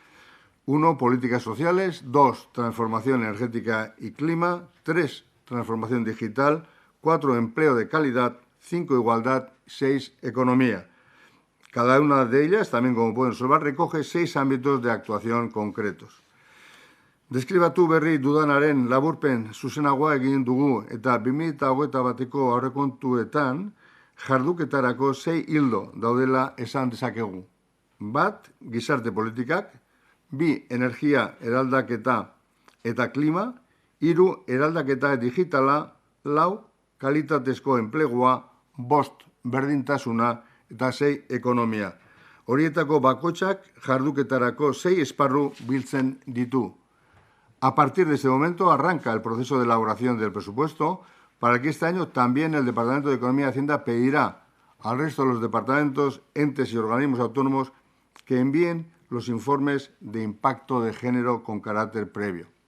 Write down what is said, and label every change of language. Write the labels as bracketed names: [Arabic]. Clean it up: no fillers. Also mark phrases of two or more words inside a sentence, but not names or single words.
[Spanish] 1. Políticas sociales. 2. Transformación energética y clima. 3. Transformación digital. 4. Empleo de calidad. 5. Igualdad. 6. Economía. Cada una de ellas, también como pueden observar, recoge 6 ámbitos de actuación concretos. [Basque] Deskribatu berri dudanaren laburpen zuzenagoa egin dugu eta 2021ko aurrekontuetan jarduketarako 6 ildo daudela esan dezakegu. Bat, gizarte politikak, 2, energia eraldaketa eta klima, 3, eraldaketa digitala, 4, kalitatezko enplegua, 5, berdintasuna eta 6, ekonomia. Horietako bakoitzak jarduketarako 6 esparru biltzen ditu. [Spanish] A partir de este momento arranca el proceso de elaboración del presupuesto, para que este año también el Departamento de Economía y Hacienda pedirá al resto de los departamentos, entes y organismos autónomos que envíen los informes de impacto de género con carácter previo.